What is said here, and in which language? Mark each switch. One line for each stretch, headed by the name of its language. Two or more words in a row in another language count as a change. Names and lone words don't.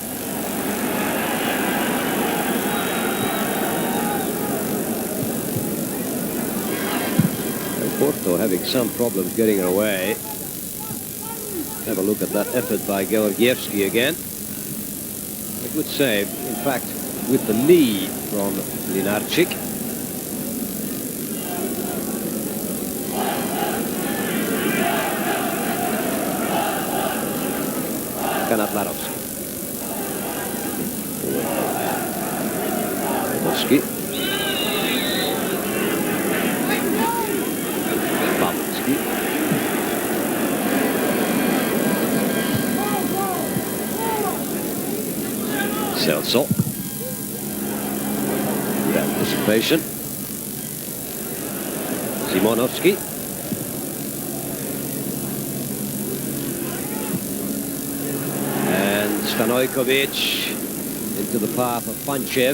English: And Porto having some problems getting away. Have a look at that effort by Gеоргиевски again. A good save. In fact, with the knee from Linarczyk. Kanatlarovski. Naјдоски. Бабунски. Celso. Good anticipation. Simonovski. Stanojković into the path of Pанчев.